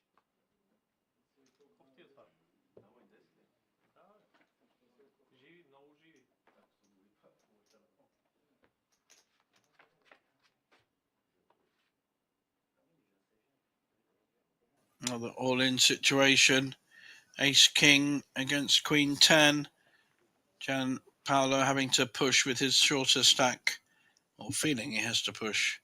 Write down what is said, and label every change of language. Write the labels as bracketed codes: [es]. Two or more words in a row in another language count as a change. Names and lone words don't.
[bg] Какво ти е това? Да, живи, много живи. [en] Another all-in situation. Ace King against Queen 10. Gianpaolo having to push with his shorter stack, or feeling he has to push.